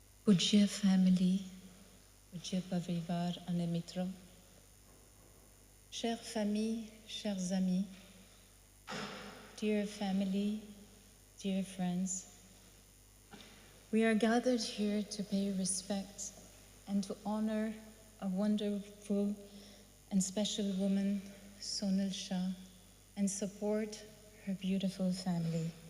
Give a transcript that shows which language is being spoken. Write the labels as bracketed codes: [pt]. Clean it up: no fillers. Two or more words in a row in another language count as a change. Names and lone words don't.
[hi] पूज्य family, पूज्य परिवार [gu] અને મિત્રો, [fr] chère famille, chers amis, [en] dear family, dear friends, we are gathered here to pay respect and to honor a wonderful and special woman, Sonal Shah, and support her beautiful family.